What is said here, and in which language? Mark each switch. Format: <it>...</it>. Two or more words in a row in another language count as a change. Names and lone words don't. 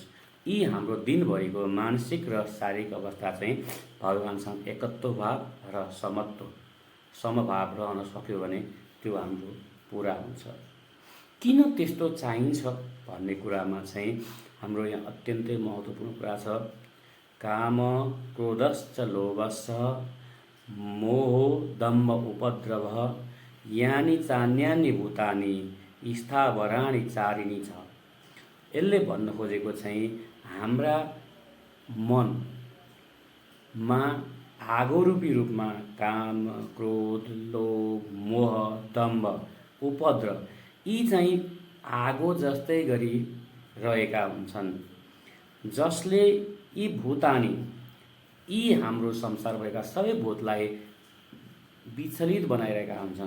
<ne>यी हाम्रो दिनभरिको मानसिक र शारीरिक अवस्था चाहिँ भगवानसँग एकत्व भाव र समभाव रहन सक्यो भने त्यो हाम्रो पुरा हुन्छ। किन त्यस्तो चाहिन्छ भन्ने कुरामा चाहिँ हाम्रो यहाँ अत्यन्तै महत्त्वपूर्ण कुरा छ।</ne> <sa>काम क्रोधश्च लोभश्च मोहो दम्भ उपद्रवः यानि चान्यानि भूतानि स्थावराणि चारिणी छ।</sa> <ne>यसले भन्न खोजेको चाहिँ हाम्रा मनमा आगोरूपी रूपमा काम, क्रोध, लोभ, मोह, दम्भ, उपद्रव यी चाहिँ आगो जस्तै गरी रहेका हुन्छन्, जसले यी भूतानी, यी हाम्रो संसार भएका सबै भूतलाई विचलित बनाइरहेका हुन्छन्।</ne>